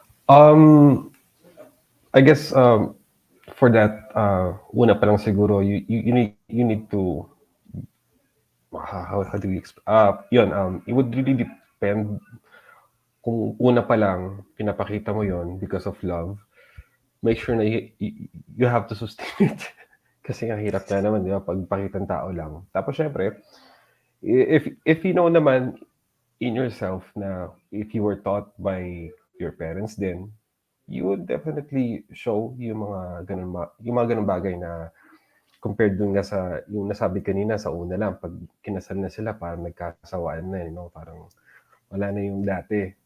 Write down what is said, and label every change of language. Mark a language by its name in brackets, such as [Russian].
[English] I guess for that, una pa lang siguro, you need to, how do we explain? It would really depend [Filipino] kung una pa lang pinapakita mo yon [English] because of love. Make sure na you have to sustain it. [Filipino] Kasi ang hirap na naman, di ba, pagpakitang tao lang. [English] Tapos syempre, if you know naman in yourself na if you were taught by your parents then you would definitely show [Filipino] yung mga ganun, yung mga ganung bagay na compared dun nga sa yung nasabi kanina sa una lang, pag kinasal na sila parang nagkakasawaan na, parang wala na yung dati.